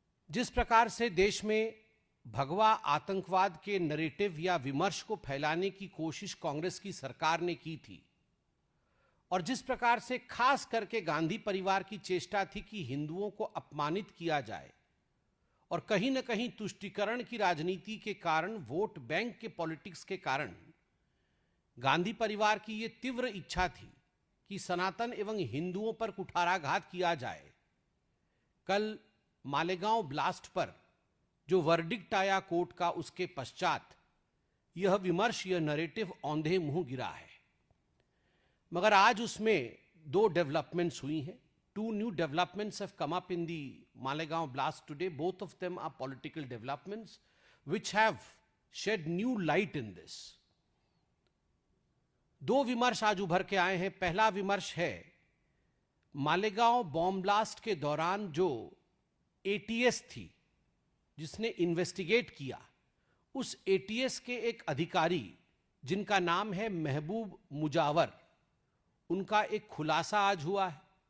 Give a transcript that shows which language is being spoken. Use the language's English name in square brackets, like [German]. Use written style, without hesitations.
[Hindi] जिस प्रकार से देश में भगवा आतंकवाद के नैरेटिव या विमर्श को फैलाने की कोशिश कांग्रेस की सरकार ने की थी और जिस प्रकार से खास करके गांधी परिवार की चेष्टा थी कि हिंदुओं को अपमानित किया जाए और कहीं न कहीं तुष्टीकरण की राजनीति के कारण, वोट बैंक के पॉलिटिक्स के कारण गांधी परिवार की यह तीव्र इच्छा थी कि सनातन एवं हिंदुओं पर कुठाराघात किया जाए। कल मालेगांव ब्लास्ट पर जो वर्डिक्ट आया कोर्ट का, उसके पश्चात यह विमर्श, यह नैरेटिव औंधे मुंह गिरा है। मगर आज उसमें 2 डेवलपमेंट्स हुई हैं। [English] 2 new developments have come up in the Malegaon blast today. Both of them are political developments which have shed new light in this. [Hindi] 2 विमर्श आज उभर के आए हैं। पहला विमर्श है मालेगांव बॉम्ब ब्लास्ट के दौरान जो एटीएस थी जिसने इन्वेस्टिगेट किया, उस एटीएस के एक अधिकारी जिनका नाम है महबूब मुजावर, उनका एक खुलासा आज हुआ है।